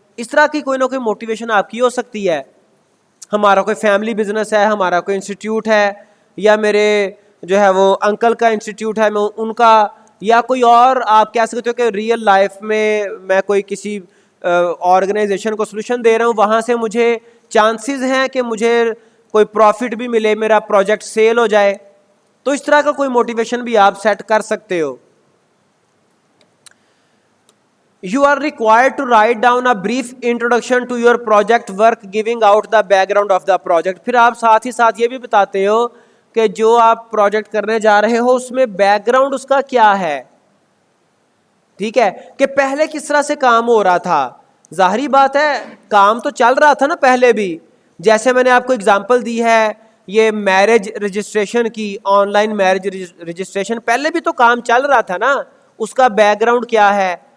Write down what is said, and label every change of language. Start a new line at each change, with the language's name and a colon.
Urdu: اس طرح کی کوئی نہ کوئی موٹیویشن آپ کی ہو سکتی ہے. ہمارا کوئی فیملی بزنس ہے, ہمارا کوئی انسٹیٹیوٹ ہے, یا میرے جو ہے وہ انکل کا انسٹیٹیوٹ ہے, میں ان کا, یا کوئی اور آپ کہہ سکتے ہو کہ ریئل لائف میں کوئی کسی آرگنائزیشن کو سلوشن دے رہا ہوں, وہاں سے مجھے چانسز ہیں کہ مجھے کوئی پروفٹ بھی ملے, میرا پروجیکٹ سیل ہو جائے. تو اس طرح کا کوئی موٹیویشن بھی آپ سیٹ کر سکتے ہو.
English: You are required to write down a brief introduction to your project work giving out the background of the project.
Urdu: پھر آپ ساتھ ہی ساتھ یہ بھی بتاتے ہو کہ جو آپ پروجیکٹ کرنے جا رہے ہو اس میں بیک گراؤنڈ اس کا کیا ہے. ٹھیک ہے, کہ پہلے کس طرح سے کام ہو رہا تھا. ظاہری بات ہے کام تو چل رہا تھا نا پہلے بھی, جیسے میں نے آپ کو اگزامپل دی ہے یہ میرج رجسٹریشن کی, آن لائن میرج رجسٹریشن, پہلے بھی تو کام چل رہا تھا نا, اس کا بیک گراؤنڈ کیا ہے.